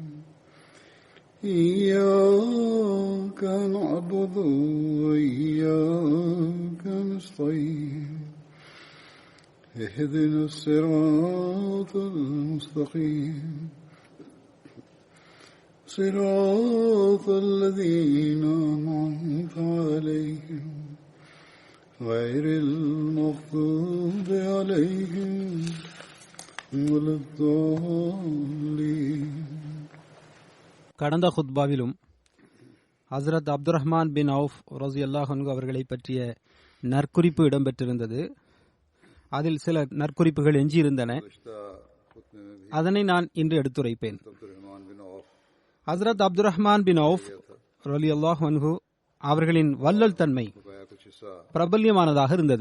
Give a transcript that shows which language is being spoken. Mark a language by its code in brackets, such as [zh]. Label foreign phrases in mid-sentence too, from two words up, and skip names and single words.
[ar] إياك نعبد وإياك نستعين اهدنا الصراط المستقيم صراط الذين أنعمت عليهم غير المغضوب عليهم ولا الضالين. [ta] கடந்த குத்பாவிலும் ஹஸ்ரத் அப்துல் ரஹ்மான் பின் அவுஃப் [ar] رضي الله عنه [ta] அவர்களை பற்றிய நற்குறிப்பு இடம்பெற்றிருந்தது. அதில் சில நற்குறிப்புகள் எஞ்சியிருந்தன. அதனை நான் இன்று எடுத்துரைப்பேன். ஹஸ்ரத் அப்துல் ரஹ்மான் பின் அவுஃப் [ar] رضي الله عنه [ta] அவர்களின் வள்ளல் தன்மை பிரபல்யமானதாக இருந்தது.